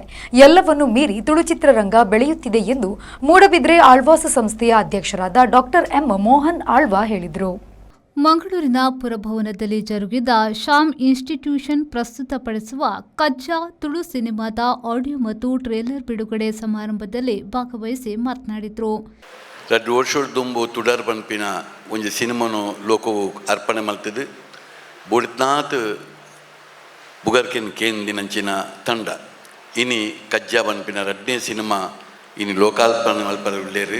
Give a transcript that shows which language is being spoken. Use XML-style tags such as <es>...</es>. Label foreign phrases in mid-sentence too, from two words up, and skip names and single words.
<kn>ಎಲ್ಲವನ್ನೂ ಮೀರಿ ತುಳು ಚಿತ್ರರಂಗ ಬೆಳೆಯುತ್ತಿದೆ ಎಂದು ಮೂಡಬಿದ್ರೆ ಆಳ್ವಾಸ ಸಂಸ್ಥೆಯ ಅಧ್ಯಕ್ಷರಾದ ಡಾಕ್ಟರ್ ಎಂ ಮೋಹನ್ ಆಳ್ವಾ ಹೇಳಿದರು. ಮಂಗಳೂರಿನ ಪುರಭವನದಲ್ಲಿ ಜರುಗಿದ ಶ್ಯಾಮ್ ಇನ್ಸ್ಟಿಟ್ಯೂಷನ್ ಪ್ರಸ್ತುತಪಡಿಸುವ ಕಜ್ಜಾ ತುಳು ಸಿನಿಮಾದ ಆಡಿಯೋ ಮತ್ತು ಟ್ರೇಲರ್ ಬಿಡುಗಡೆ ಸಮಾರಂಭದಲ್ಲಿ ಭಾಗವಹಿಸಿ ಮಾತನಾಡಿದರು.</kn> <tcy>ವರ್ಷದುಂಬು ತುಡರ್ ಪನ್ಪಿನ ಒಂದು ಸಿನಿಮಾನು ಲೋಕವು ಅರ್ಪಣೆ ಮಲ್ತದು ಬುಡ್ನಾತ್ ಬುಗರ್ಕೆನ್ ಕೇಂದಿನಂಚಿನ ತಂಡ ಇನಿ ಕಜ್ಜಾ ಪನ್ಪಿನ 2ನೇ ಸಿನಿಮಾ ಇನಿ ಲೋಕಾರ್ಪಣೆ ಮಲ್ಪರ ಉಳ್ಳೇರು.</tcy>